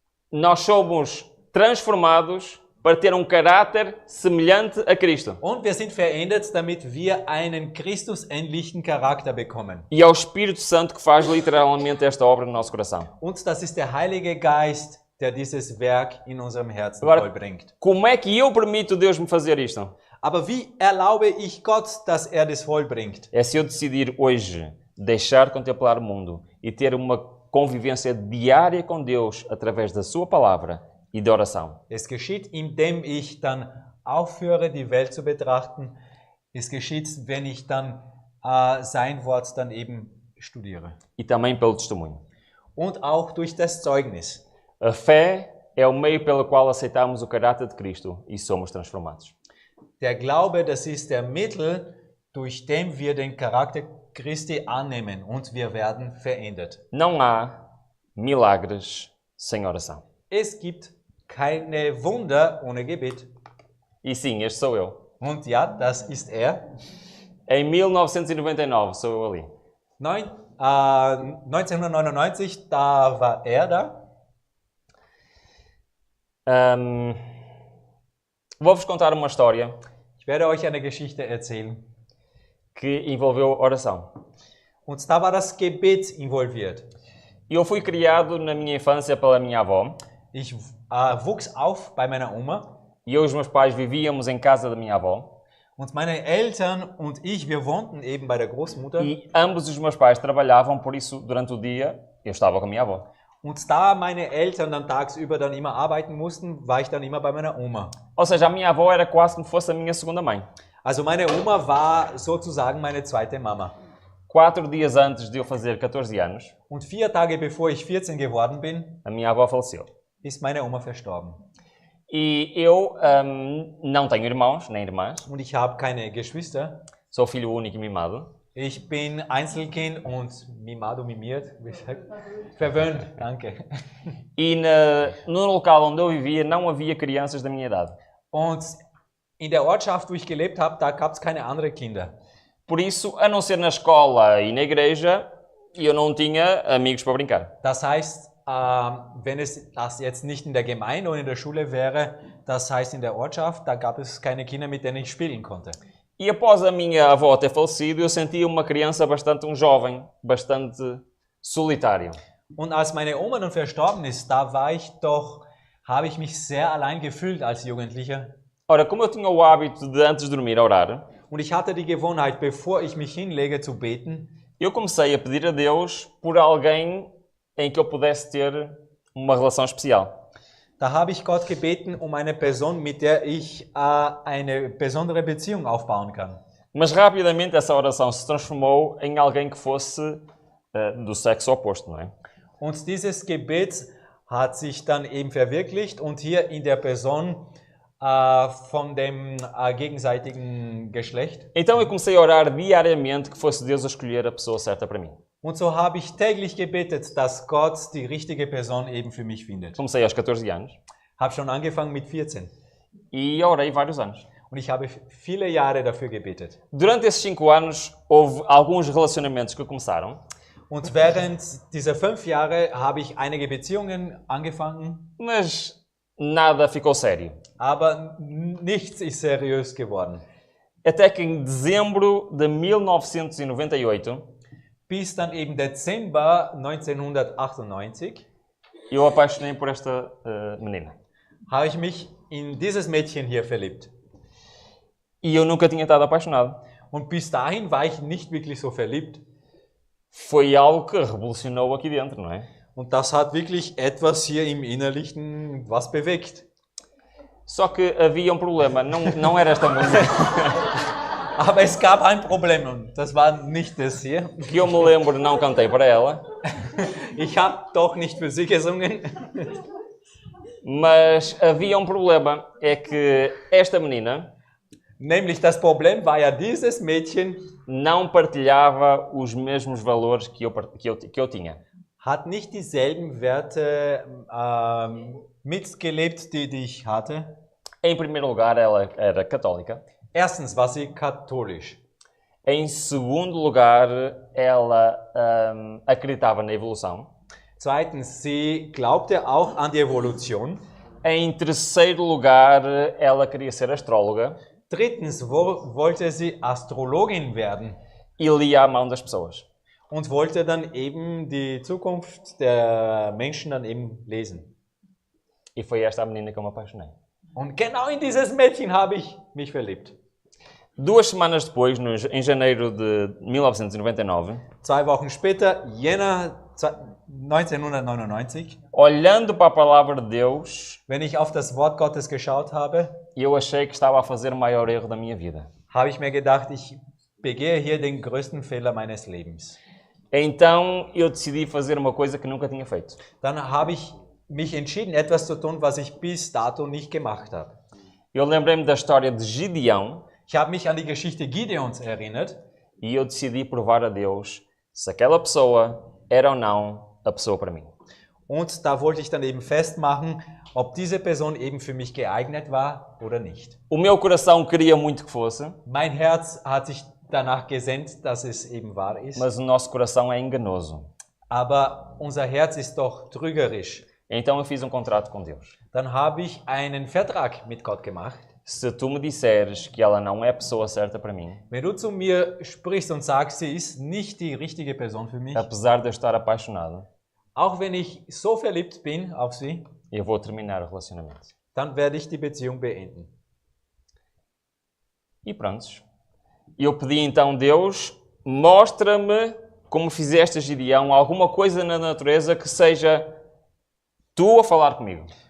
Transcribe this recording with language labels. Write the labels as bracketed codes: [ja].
[pt] nós somos transformados para ter um caráter semelhante a Cristo. [de] Und wir sind verändert, damit wir einen Christusähnlichen Charakter bekommen. [pt] E é o Espírito Santo que faz literalmente esta obra no nosso coração. [de] Und das ist der Heilige Geist, der dieses Werk in unserem Herzen [pt] Agora, [de] vollbringt. [pt] como é que eu permito Deus me fazer isto? [de] Aber wie erlaube ich Gott, dass er das vollbringt? [pt] É se eu decidir hoje deixar de contemplar o mundo e ter uma convivência diária com Deus através da sua palavra e da oração. [de] Es geschieht, indem ich dann aufhöre, die Welt zu betrachten. Es geschieht, wenn ich dann sein Wort dann eben studiere. [pt] E também pelo testemunho. [de] Und auch durch das Zeugnis. [pt] A fé é o meio pelo qual aceitamos o caráter de Cristo e somos transformados. [de] Der Glaube, das ist der Mittel, durch den wir den Charakter Christi annehmen und wir werden verändert. [pt] Não há milagres sem oração. [de] Es gibt keine Wunder ohne Gebet. [pt] E sim, este sou eu. [de] Und ja, das ist er. [pt] Em 1999 sou eu ali. [de] 1999, da war er da. [pt] Vou-vos contar uma história [de] Ich werde euch eine Geschichte erzählen. [pt] que envolveu oração. [de] Und da war das Gebet involviert. [pt] Eu fui criado na minha infância pela minha avó [de] Ich wuchs auf bei meiner Oma [pt] e eu e os meus pais vivíamos em casa da minha avó [de] und meine Eltern und ich, wir wohnten eben bei der Großmutter. [pt] e ambos os meus pais trabalhavam, por isso durante o dia eu estava com a minha avó. [de] Und da meine Eltern dann tagsüber dann immer arbeiten mussten, war ich dann immer bei meiner Oma. [pt] Ou seja, a minha avó era quase como fosse a minha segunda mãe. [de] Also meine Oma war sozusagen meine zweite Mama. [pt] 4 dias antes de eu fazer 14 anos, [de] Und 4 Tage bevor ich 14 geworden bin, [pt] a minha avó faleceu. [de] ist meine Oma verstorben. [pt] E eu não tenho irmãos nem irmãs, [de] Und ich habe keine Geschwister. [pt] sou filho único e mimado. [de] Ich bin Einzelkind und mimado, mimiert, wie sagt? Verwöhnt, danke. [pt] E no local onde eu vivia não havia crianças da minha idade. [de] Und in der Ortschaft, wo ich gelebt habe, da gab es keine anderen Kinder. [pt] Por isso, a não ser na escola e na igreja, eu não tinha amigos para brincar. [de] Das heißt, wenn es das jetzt nicht in der Gemeinde oder in der Schule wäre, das heißt in der Ortschaft, da gab es keine Kinder, mit denen ich spielen konnte. [pt] E após a minha avó ter falecido, eu sentia uma criança um jovem, bastante solitário. [de] Und als meine Oma nun verstorben ist, da habe ich mich sehr allein gefühlt als Jugendlicher. [pt] Ora, como eu tinha o hábito de antes de dormir orar, [de] Und ich hatte die Gewohnheit, bevor ich mich hinlege zu beten, [pt] eu comecei a pedir a Deus por alguém em que eu pudesse ter uma relação especial. [de] da habe ich Gott gebeten um eine Person, mit der ich eine besondere Beziehung aufbauen kann. [pt] Mas rapidamente essa oração se transformou em alguém que fosse do sexo oposto, não é? [de] Und dieses Gebet hat sich dann eben verwirklicht und hier in der Person von dem gegenseitigen Geschlecht. [pt] Então eu comecei a orar diariamente que fosse Deus a escolher a pessoa certa para mim. [de] Und so habe ich täglich gebetet, dass Gott die richtige Person eben für mich findet. [pt] Comecei aos 14 anos [de] Habe schon angefangen mit 14 [pt] e orei vários anos. [de] und ich habe viele Jahre dafür gebetet. [pt] Durante esses 5 anos houve alguns relacionamentos que começaram, [de] Und während dieser 5 Jahre habe ich einige Beziehungen angefangen, [pt] mas nada ficou sério. [de] aber nichts ist seriös geworden. [pt] Até que em dezembro de 1998 [de] Bis dann eben Dezember 1998 [pt] eu apaixonei por esta menina. [de] habe ich mich in dieses Mädchen hier verliebt. [pt] E eu nunca tinha estado apaixonado. [de] Und bis dahin war ich nicht wirklich so verliebt. [pt] Foi algo que revolucionou aqui dentro, não é? [de] Und das hat wirklich etwas hier im Innerlichen was bewegt. [pt] Só que havia problema, não era esta música. [de] Aber es gab ein Problem und das war nicht das hier. [pt] Que eu me lembro, não cantei para ela. [de] Ich habe doch nicht für sie gesungen. [pt] Mas havia problema, é que esta menina [de] Nämlich das Problem war ja, dieses Mädchen [pt] não partilhava os mesmos valores que eu tinha. [de] hat nicht dieselben Werte mitgelebt, die ich hatte. [pt] Em primeiro lugar, ela era católica. [de] Erstens war sie katholisch. [pt] Em segundo lugar, ela acreditava na evolução. [de] Zweitens, sie glaubte auch an die Evolution. [pt] Em terceiro lugar, ela queria ser astróloga [de] Drittens wollte sie Astrologin werden [pt] e lia a mão das pessoas. [de] und wollte dann eben die Zukunft der Menschen dann eben lesen. [pt] E foi esta a menina que eu me apaixonei. [de] Und genau in dieses Mädchen habe ich mich verliebt. [pt] 2 semanas depois, em janeiro de 1999, [de] 2 Wochen später, Jänner 1999, [pt] olhando para a palavra de Deus, [de] wenn ich auf das Wort Gottes geschaut habe, [pt] eu achei que estava a fazer o maior erro da minha vida. [de] habe ich mir gedacht, ich begehe hier den größten Fehler meines Lebens. [pt] Então eu decidi fazer uma coisa que nunca tinha feito. [de] Dann habe ich mich entschieden, etwas zu tun, was ich bis dato nicht gemacht habe. [pt] Eu lembrei-me da história de Gideão [de] Ich habe mich an die Geschichte Gideons erinnert [pt] e eu decidi provar a Deus se aquela pessoa era ou não a pessoa para mim. [de] und da wollte ich dann eben festmachen, ob diese Person eben für mich geeignet war oder nicht. [pt] O meu coração queria muito que fosse, [de] Mein Herz hat sich danach gesehnt, dass es eben wahr ist, [pt] mas o nosso coração é enganoso. [de] aber unser Herz ist doch trügerisch. [pt] Então eu fiz um contrato com Deus. [de] Dann habe ich einen Vertrag mit Gott gemacht. [pt] Se tu me disseres que ela não é a pessoa certa para mim, [de] Wenn du zu mir sprichst und sagst, sie ist nicht die richtige Person für mich, [pt] apesar de eu estar apaixonado, [de] auch wenn ich so verliebt bin auf sie, [pt] eu vou terminar o relacionamento. [de] dann werde ich die Beziehung beenden. [pt] E prontos. Eu pedi então, Deus, mostra-me como fizeste a Gideão, alguma coisa na natureza que seja tu a falar comigo.